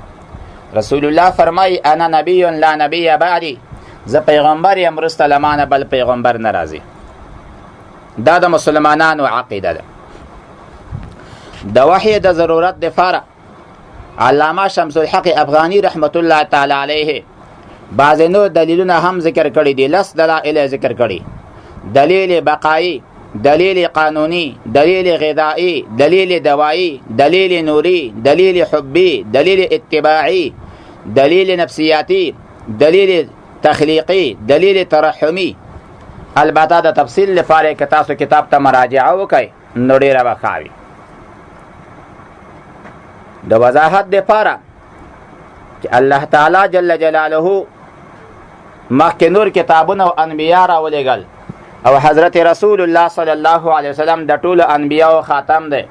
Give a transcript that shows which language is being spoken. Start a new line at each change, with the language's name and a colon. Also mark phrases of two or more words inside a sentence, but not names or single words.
Pashto: رسول الله فرمایي
Arabic: انا نبی لا نبی بعدی،
Pashto: زه پیغمبر یم وروسته له مانه بل پیغمبر نه راځي. دا د مسلمانانو عقیده ده. د وحی د ضرورت دپاره علامه شمس الحق افغانی
Arabic: رحمت الله تعالی علیه
Pashto: بعضې نور دلیلونه هم ذکر کړي دي. 10 دلایل ذکر کړي: دلیل بقایی، دلیل قانونی، دلیل غذایی، دلیل دوایی، دلیل نوری، دلیل حبی، دلیل اتباعی، دلیل نفسیاتی، دلیل تخلیقی، دلیل ترحمی. البته د تفصیل لپاره که تاسو کتاب ته مراجعه وکئ نو ډېره به ښه وي. د وضاحت دپاره چې
Arabic: الله تعالی جل جلاله
Pashto: مخکې نور کتابونه او انبیا راولېږل او حضرت رسول الله
Arabic: صلی الله علیه وسلم
Pashto: د ټولو انبیاو خاتم دی.